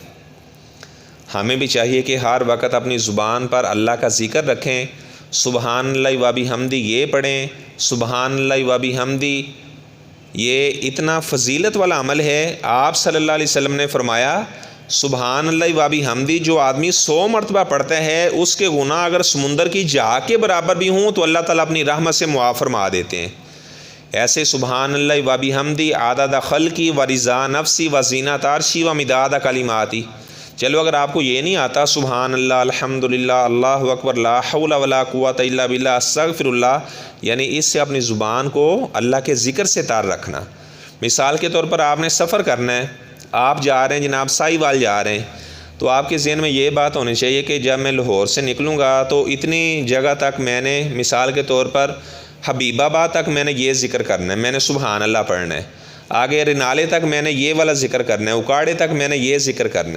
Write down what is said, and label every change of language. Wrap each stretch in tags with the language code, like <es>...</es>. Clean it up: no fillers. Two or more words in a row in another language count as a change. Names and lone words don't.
<ur>ہمیں بھی چاہیے کہ ہر وقت اپنی زبان پر اللہ کا ذکر رکھیں،</ur> <ar>سبحان اللہ و بحمدی</ar> <ur>یہ پڑھیں،</ur> <ar>سبحان اللہ و بحمدی،</ar> <ur>یہ اتنا فضیلت والا عمل ہے۔ آپ</ur> <ar>صلی اللہ علیہ وسلم</ar> <ur>نے فرمایا</ur> <ar>سبحان اللہ و بحمدی</ar> <ur>جو آدمی 100 مرتبہ پڑھتا ہے اس کے گناہ اگر سمندر کی جھاگ کے برابر بھی ہوں تو اللہ تعالیٰ اپنی رحمت سے معاف فرما دیتے ہیں۔</ur> <ar>ایسے سبحان اللہ و بحمدی عدد خلقی و رضا نفسی و زینت عرشی و مداد کلماتی،</ar> <ur>چلو اگر آپ کو یہ نہیں آتا</ur> <ar>سبحان اللہ الحمدللہ اللہ اکبر لا حول ولا قوت الا باللہ استغفر اللہ،</ar> <ur>یعنی اس سے اپنی زبان کو اللہ کے ذکر سے تار رکھنا۔ مثال کے طور پر آپ نے سفر کرنا ہے، آپ جا رہے ہیں جناب سائی وال جا رہے ہیں، تو آپ کے ذہن میں یہ بات ہونی چاہیے کہ جب میں لاہور سے نکلوں گا تو اتنی جگہ تک میں نے مثال کے طور پر حبیب آباد تک میں نے یہ ذکر کرنا ہے، میں نے</ur> <ar>سبحان اللہ</ar> <ur>پڑھنا ہے، آگے رنالے تک میں نے یہ والا ذکر کرنا ہے، اکاڑے تک میں نے یہ ذکر کرنا ہے۔</ur>